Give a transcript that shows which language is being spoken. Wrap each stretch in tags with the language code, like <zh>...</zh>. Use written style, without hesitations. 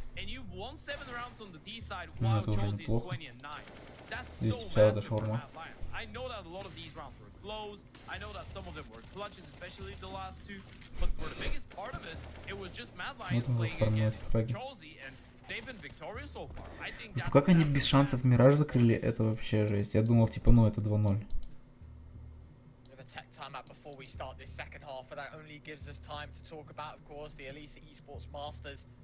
<en>And you've won 7 rounds on the D side while Chelsea is 20 and 9. That's so massive for Mad Lions. I know that a lot of these rounds were close. I know that some of them were clutches, especially the last 2. But for the biggest part of it, it was just Mad Lions playing against Chelsea, and they've been victorious so far. I think that's</en> <ru>Как они без шансов Мираж закрыли, это вообще жесть. Я думал, типа, ну это 2-0.</ru> <en>Before we start this second half, but that only gives us time to talk about, of course, the Elisa Esports Masters</en>